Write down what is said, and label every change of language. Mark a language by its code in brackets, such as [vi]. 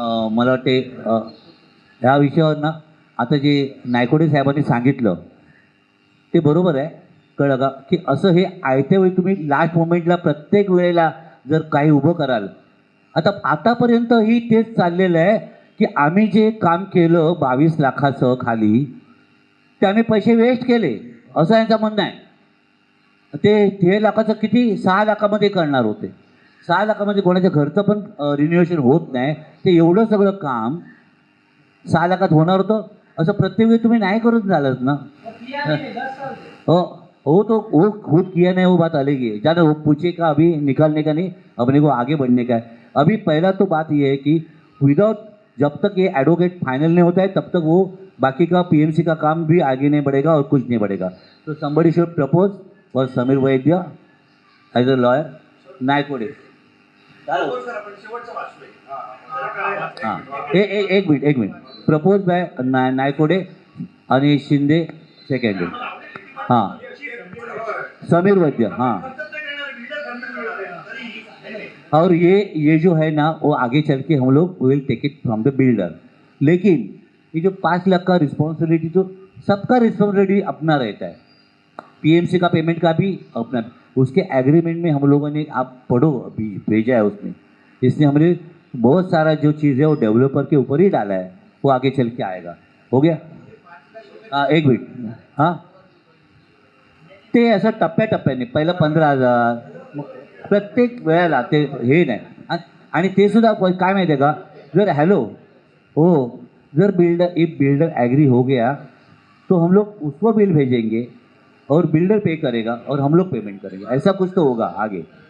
[mr] मला वाटते ह्या विषयावर ना आता जे नायकोडे साहेबांनी सांगितलं ते बरोबर आहे, कळलं का, की असं हे आयत्या वेळी तुम्ही लास्ट मोमेंटला प्रत्येक वेळेला जर काही उभं कराल, आतापर्यंत ही तेच चाललेलं आहे की आम्ही जे काम केलं 22 लाखाचं खाली ते आम्ही पैसे वेस्ट केले असं यांचं म्हणणं आहे। ते 13 लाखाचं किती 6 लाखामध्ये करणार होते, 6 लाखामध्ये कोणाच्या घरचं पण रिन्युएशन होत नाही, ते एवढं सगळं काम 6 लाखात होणार होतं, असं प्रत्येक वेळी तुम्ही नाही करून झालंच ना। [hi] हो तो वो खुद किया नहीं, वो बात अलग ही है, ज़्यादा वो पूछे का अभी निकालने का नहीं, अपने को आगे बढ़ने का है। अभी पहला तो बात ये है कि विदाउट जब तक ये एडवोकेट फाइनल नहीं होता है तब तक वो बाकी का PMC का काम भी आगे नहीं बढ़ेगा और कुछ नहीं बढ़ेगा। [en] तो somebody should propose for Sameer Vaidya as a lawyer, Naikode. [hi] हाँ एक मिनट प्रपोज बाय नायकोडे आणि शिंदे सेकंड, हाँ समीर वैद्य, हाँ। और ये जो है ना वो आगे चल के हम लोग [en] will take it from the builder, [hi] लेकिन ये जो 5 लाख का रिस्पॉन्सिबिलिटी तो सबका रिस्पॉन्सिबिलिटी अपना रहता है, PMC का पेमेंट का भी अपना, उसके एग्रीमेंट में हम लोगों ने, आप पढ़ो अभी भेजा है उसमें, इसने हमने बहुत सारा जो चीज़ है वो डेवलपर के ऊपर ही डाला है, वो आगे चल के आएगा। हो गया [mr] एक मिनिट हां ते असं टप्प्याटप्प्याने पहिलं 15,000 प्रत्येक वेळेला ते हे नाही आणि ते सुद्धा काय माहिती आहे का जर हॅलो हो जर [hi] इफ बिल्डर एग्री हो गया तो हम लोग उसको बिल भेजेंगे और बिल्डर पे करेगा और हम लोग पेमेंट करेंगे ऐसा कुछ तो होगा आगे